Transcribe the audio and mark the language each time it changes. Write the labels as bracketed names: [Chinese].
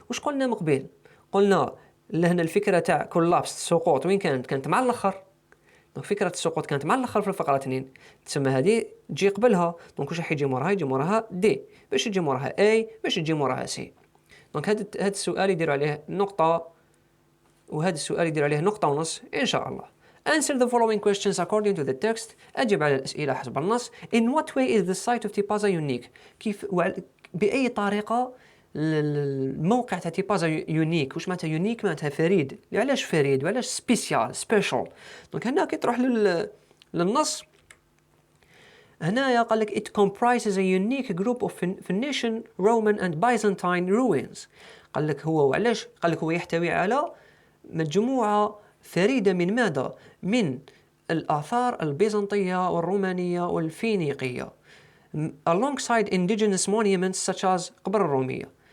[Arabic] واش قلنا من قبل؟ قلنا لهنا الفكره تاع كولابس السقوط وين كانت مع الاخر. دونك فكره السقوط كانت مع الاخر في الفقره 2، تسمى هذه تجي قبلها. دونك واش راح يجي موراها؟ يجي موراها دي. باش يجي موراها اي؟ باش يجي موراها سي. دونك هذا السؤال يديروا عليه نقطه، وهذا السؤال يدير عليه نقطه ونص ان شاء الله. [English] Answer the following questions according to the text. [Arabic] أجب على الأسئلة حسب النص. [English] In what way is the site of Tipaza unique؟ [Arabic] بأي طريقة الموقع تاع تيبازا يونيك؟ واش معناتها يونيك؟ معناتها فريد. علاش فريد وعلاش سبيشال؟ دونك هنا كي تروح للنص هنايا قال لك [English] it comprises a unique group of Phoenician, Roman and Byzantine ruins. [Arabic] قال لك هو وعلاش؟ قال لك هو يحتوي على مجموعة فريدة من ماذا؟ من الآثار البيزنطية والرومانية والفينيقية. [English] alongside indigenous monuments such as قبر الرومية.